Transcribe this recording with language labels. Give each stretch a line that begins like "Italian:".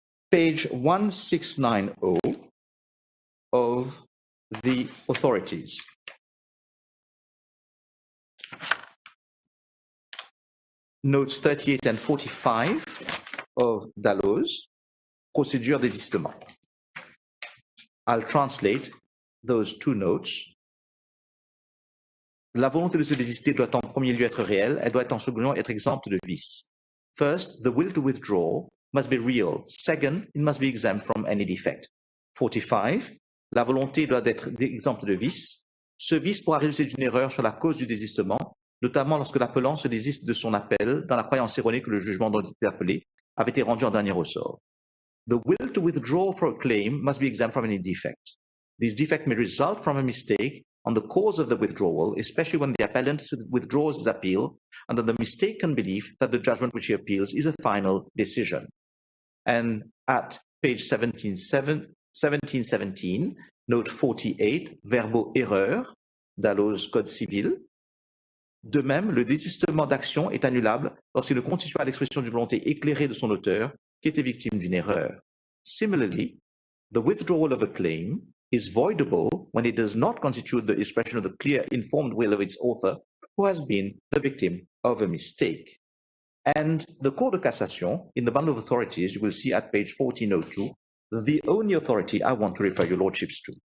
English: page 1690 of the authorities. Notes 38 and 45 of Dalloz, procédure désistement. I'll translate those two notes.
French: La volonté de se désister doit en premier lieu être réelle, elle doit en second lieu être exempte de vice.
English: First, the will to withdraw must be real. Second, it must be exempt from any defect.
French: 45, la volonté doit être exempte de vice. Ce vice pourra résulter d'une erreur sur la cause du désistement, notamment lorsque l'appelant se désiste de son appel dans la croyance erronée que le jugement dont il était appelé avait été rendu en dernier ressort.
English: The will to withdraw for a claim must be exempt from any defect. This defect may result from a mistake on the cause of the withdrawal, especially when the appellant withdraws his appeal under the mistaken belief that the judgment which he appeals is a final decision. And at page 1717, note 48, verbo erreur, Dalloz Code civil. De même, le désistement d'action est annulable lorsqu'il ne constitue pas l'expression d'une volonté éclairée de son auteur qui était victime d'une erreur. Similarly, the withdrawal of a claim is voidable when it does not constitute the expression of the clear, informed will of its author who has been the victim of a mistake. And the Cour de Cassation, in the bundle of authorities, you will see at page 1402, the only authority I want to refer your lordships to.